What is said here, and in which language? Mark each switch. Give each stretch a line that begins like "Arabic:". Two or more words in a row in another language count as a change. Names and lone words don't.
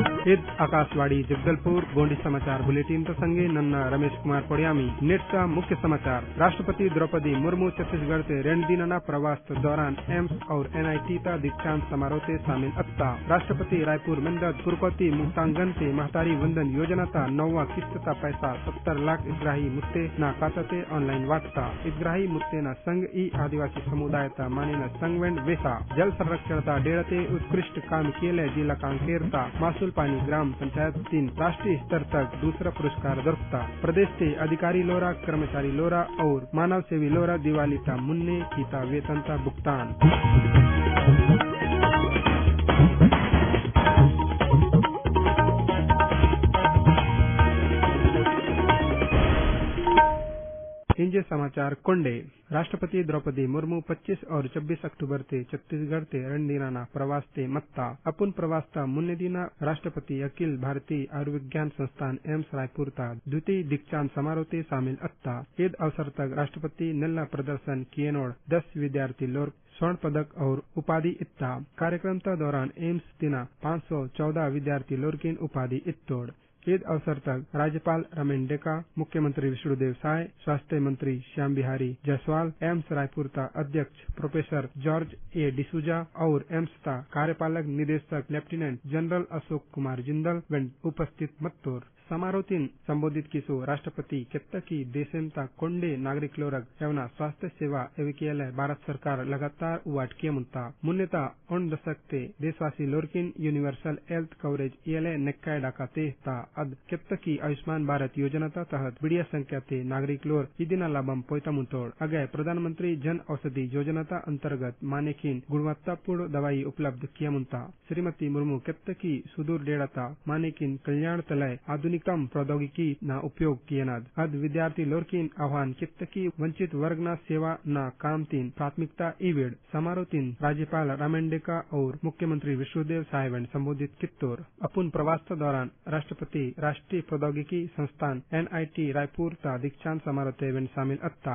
Gondi: ईद आकाशवाणी जगदलपुर गोंडी समाचार बुलेटिन प्रसंगे नन्ना रमेश कुमार पड़ियामी नेट मुख्य समाचार। राष्ट्रपति द्रौपदी मुर्मू छत्तीसगढ़ से 2 दिनना प्रवास दौरान एम्स और NIT ता दीक्षांत समारोह से शामिल अत्ता। राष्ट्रपति रायपुर मंदद पुरकोती मुक्तांगन से महतारी वंदन योजना ता 9वां किस्त ता पैसा 70 लाख इसग्राही मुत्ते ना खाते ऑनलाइन वाटता। इसग्राही मुत्ते ना संघ ई आदिवासी समुदाय ता माने न संगवेंड वेसा जल संरक्षण ता डेड़ते उत्कृष्ट काम किए जिला कांकेर ता मासूल पानी ग्राम पंचायत 3 राष्ट्रीय स्तर तक दूसरा पुरस्कार दरकता। प्रदेश के अधिकारी लोरा कर्मचारी लोरा और मानव सेवी लोरा दिवाली ता मुन्ने कीता वेतन ता भुगतान। इंजे समाचार कोंडे। राष्ट्रपति द्रौपदी मुर्मू 25 और 26 अक्टूबर से छत्तीसगढ़ से 2 दिनाना प्रवास ते मत्ता। अपुन प्रवास ता मुन्ने दिना राष्ट्रपति अखिल भारतीय आयुर्विज्ञान संस्थान एम्स रायपुर ता द्वितीय दीक्षांत समारोह ते शामिल अत्ता। ईद अवसर तक राष्ट्रपति नेल्ला प्रदर्शन किएनोड़ 10 विद्यार्थी लोग स्वर्ण पदक और उपाधि इत्ता। कार्यक्रम ता दौरान एम्स तिना 514 विद्यार्थी लोर्किन उपाधि इत्तोड़। ईद अवसर तक राज्यपाल रमेन डेका, मुख्यमंत्री विष्णुदेव साय, स्वास्थ्य मंत्री श्याम बिहारी जायसवाल, एम्स रायपुर ता अध्यक्ष प्रोफेसर जॉर्ज ए डिसूजा और एम्स ता कार्यपालक निदेशक लेफ्टिनेंट जनरल अशोक कुमार जिंदल उपस्थित मत्तोर। समारोह संबोधित किसो राष्ट्रपति केत्तकी देशेम ता कोंडे नागरिक लोरग एवना स्वास्थ्य सेवा एवं भारत सरकार लगातार उवाट किए मुंता मुन्नेता 9 दशक ते देशवासी लोरकिन
English: universal health coverage
Gondi: इले नेक्काय डाकाते ता अद केत्तकी आयुष्मान भारत योजना ता तहत बिड़िया संख्या ते नागरिक लोर इदिना लाभम पोयता मुंतोड़। अगय प्रधानमंत्री जन औषधि योजना ता अंतर्गत मानेकिन गुणवत्तापूर्ण दवाई उपलब्ध किया मुंता। श्रीमती मुर्मू केत्तकी सुदूर डेड़ाता मानेकिन कल्याण तलय आधुनिक प्रौद्योगिकी ना उपयोग किए नाद अद विद्यार्थी लोरकिन आह्वान कित्तकी वंचित वर्ग ना सेवा ना काम प्राथमिकता ईवेड। समारोह राज्यपाल रामेंडेका और मुख्यमंत्री विष्णुदेव साय संबोधित कित्तोर। अपुन प्रवास दौरान राष्ट्रपति राष्ट्रीय प्रौद्योगिकी संस्थान NIT रायपुर ता दीक्षांत समारोह ते शामिल अत्ता।